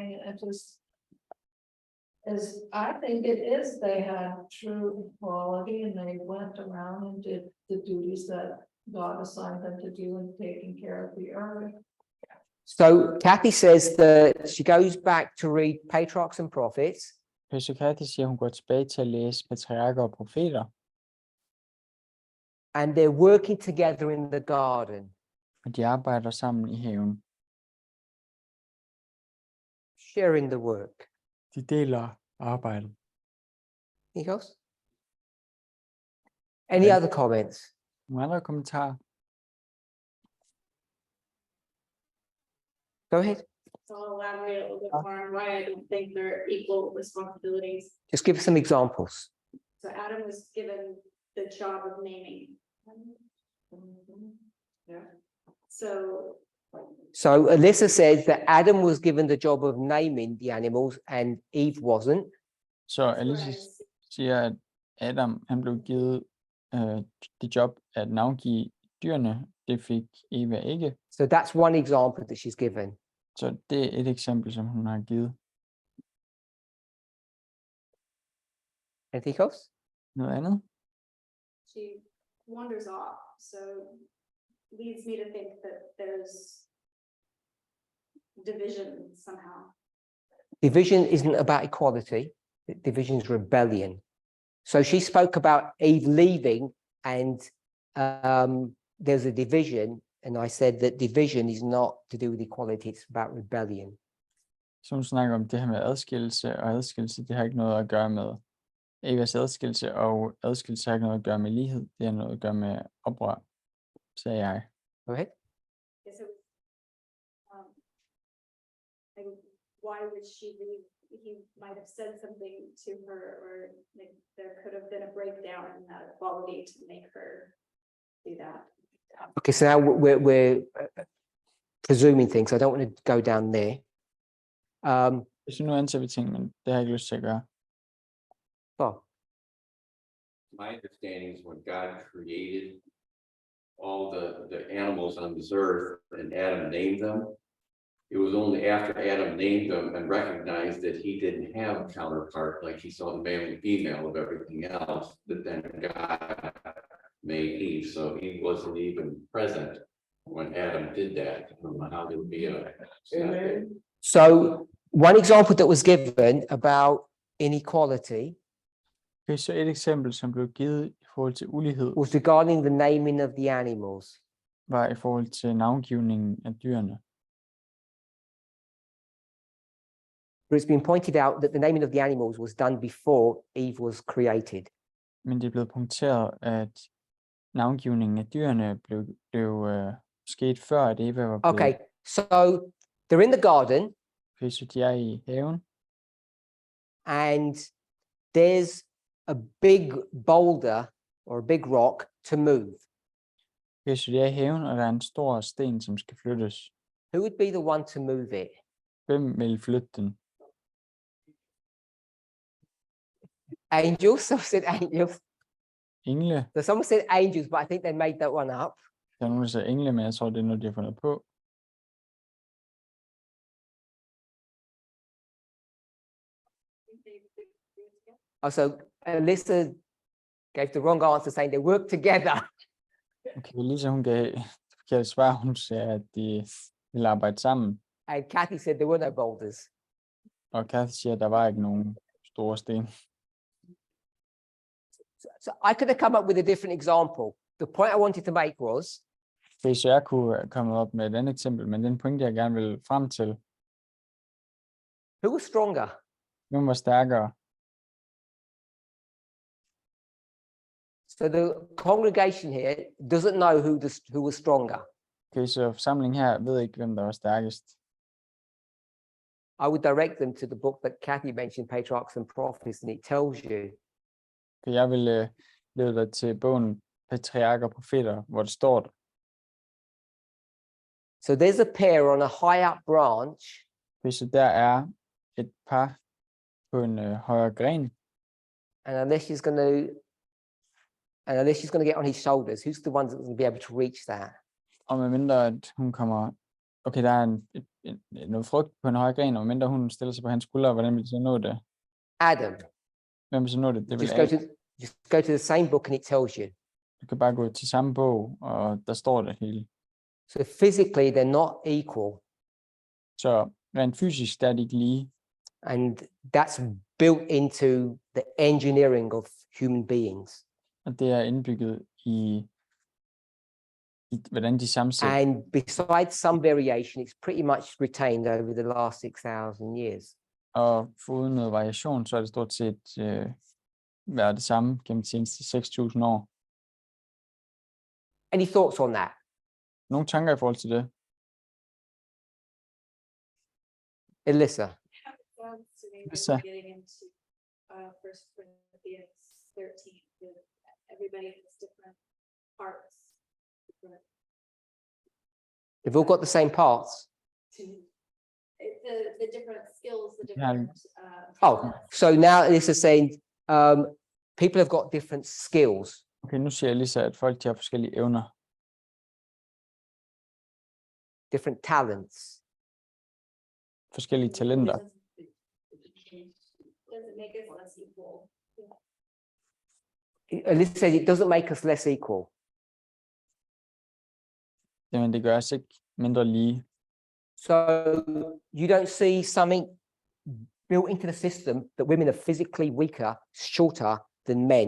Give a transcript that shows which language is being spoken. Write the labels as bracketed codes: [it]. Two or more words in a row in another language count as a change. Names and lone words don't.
[en] And it just is, I think it is, they had true equality and they went around and did the duties that God assigned them to do in taking care of the earth. So Kathy says that she goes back to read Patriarchs and Prophets, [da] Så Kathy siger, at hun går tilbage til at læse patriarker og profeter, [en] and they're working together in the garden. [da] og de arbejder sammen i haven. [en] Sharing the work. [da] De deler arbejdet. [en] Anything else? Any Okay. other comments? [da] Nogle andre kommentarer? [en] Go ahead. So I'll elaborate a little bit more on why I don't think they're equal responsibilities. Just give us some examples. So Adam was given the job of naming. Yeah. So Alyssa says that Adam was given the job of naming the animals and Eve wasn't. [da] Så Alice siger, at Adam han blev givet det job at navngive dyrene. Det fik Eva ikke. [en] So that's one example that she's given. [da] Så det er et eksempel, som hun har givet. [en] Anything else? [da] Noget andet? [en] she wanders off. So leads me to think that there's division somehow. Division isn't about equality. Division is rebellion. So she spoke about Eve leaving, and there's a division, and I said that division is not to do with equality, it's about rebellion. [da] Så hun snakker om det her med adskillelse, og adskillelse, det har ikke noget at gøre med Evas adskillelse, og adskillelse har ikke noget at gøre med lighed, det har noget at gøre med oprør, sagde jeg. [en] Go ahead. Okay, so, like, why would she leave? He might have said something to her, or like, there could have been a breakdown in that equality to make her do that. Okay, so now we're presuming things. I don't want to go down there. [da] Så nu antager vi ting, men det har jeg ikke lyst til at gøre. [en] Oh, My understanding is when God created all the animals on this earth and Adam named them, it was only after Adam named them and recognized that he didn't have a counterpart, like he saw the male and female of everything else, that then God made Eve. So he wasn't even present when Adam did that. I don't know how there would be a. so one example that was given about inequality [da] Okay, så et eksempel, som blev givet i forhold til ulighed, [en] was regarding the naming of the animals. [da] var i forhold til navngivningen af dyrene. [en] But it's been pointed out that the naming of the animals was done before Eve was created. [da] Men det er blevet punkteret, at navngivningen af dyrene blev sket før, at Eva var blevet. [en] Okay, so they're in the garden, [da] Okay, så de er i haven, [en] and there's a big boulder or a big rock to move. [da] okay, så de er i haven, og der er en stor sten, som skal flyttes. [en] Who would be the one to move it? [da] Hvem vil flytte den? [en] Angels. Someone said angels. [da] Engle. [en] So someone said angels, but I think they made that one up. [da] Der er nogen, der siger engle, men jeg tror, det er noget, de har fundet på. [en] Also, Alyssa gave the wrong answer, saying they work together. Okay, Lisa, [da] hun gav et forkert svar. Hun sagde, at de vil arbejde sammen. [en] And Kathy said there were no boulders. [da] Og Kathy siger, at der var ikke nogen store sten. [en] So I could have come up with a different example. The point I wanted to make was [da] Okay, så jeg kunne komme op med et andet eksempel, men den pointe, jeg gerne vil frem til, [en] who was stronger? [da] hvem var stærkere? [en] So the congregation here doesn't know who was stronger. [da] Okay, så forsamlingen her ved ikke, hvem der var stærkest. [en] I would direct them to the book that Kathy mentioned, Patriarchs and Prophets, and it tells you. [da] Okay, jeg vil lede dig til bogen Patriarker og Profeter, hvor det står der. [en] So there's a pair on a high up branch, [da] Okay, så der er et par på en højere gren, [en] and unless she's going to get on his shoulders, who's the one that's going to be able to reach that? [da] og medmindre at hun kommer. Okay, der er noget frugt på en højere gren, og medmindre hun stiller sig på hans skulder, hvordan vil de så nå det? [en] Adam. [da] Hvem vil så nå det? Det vil [en] Just go to the same book and it tells you. [da] Du kan bare gå til samme bog, og der står det hele. [en] So physically, they're not equal. [da] Så rent fysisk, der er de ikke lige. [en] And that's built into the engineering of human beings. [da] Og det er indbygget i hvordan de sammensætter. [en] And besides some variation, it's pretty much retained over the last 6,000 years. [da] Og foruden noget variation, så er det stort set været det samme gennem de seneste 6.000 år. [en] Any thoughts on that? [da] Nogle tanker i forhold til det? [en] Alyssa? Sounds to me Yes, like sir. getting into First Corinthians 13, that everybody has different parts. different- They've all got the same parts. The different skills, the Yeah. different. Oh, talents. so now Alyssa's saying people have got different skills. [da] Okay, nu siger Lisa, at folk de har forskellige evner, [en] Different talents. [da] forskellige talenter. [en] Doesn't make us less equal. Alyssa says it doesn't make us less equal. [da] Jamen, det gør os ikke mindre lige. [en] So you don't see something built into the system that women are physically weaker, shorter than men.